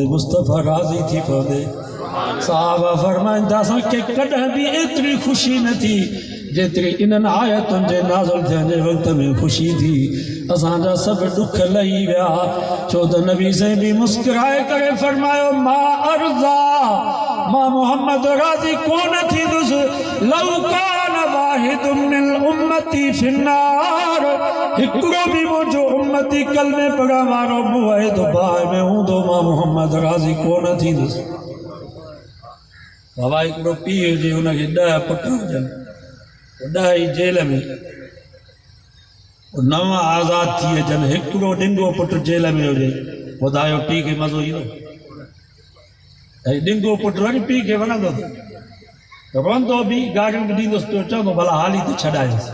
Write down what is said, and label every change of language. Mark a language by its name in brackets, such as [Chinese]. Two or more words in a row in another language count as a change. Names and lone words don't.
[Sindhi] मुस्तफ़ा राज़ी थी पवे साहबा फरमाईंदा असांखे कॾहिं बि एतिरी ख़ुशी न थी जेतिरी इन्हनि आयतुनि जे नाज़िल थियण जे वक़्त में ख़ुशी थी असांजा सभु ॾुख लही विया छो त नबी साईं बि मुस्कुराए करे फरमायो मां अर्ज़ा मां मोहम्मद राज़ी कोन थींदुसि [Arabic] لو كان واحد من أمتي في النار [Sindhi] हिकिड़ो बि मुंहिंजो उम्मती कलमे पढ़ण वारो मुवहिद बाहि में हूंदो मां मोहम्मद राज़ी कोन थींदुसि बाबा हिकिड़ो पीउ हुजे हुनखे 10 पुट हुजनि 10 ई जेल में 9 आज़ाद थी अचनि हिकिड़ो ॾिंगो पुटु जेल में हुजे ॿुधायो पीउ खे मज़ो ईंदो ॾिंगो पुटु वरी पीउ खे वणंदो रोंदो बि गारियूं बि ॾींदुसि पियो चवंदो भला हाली त छॾायोसि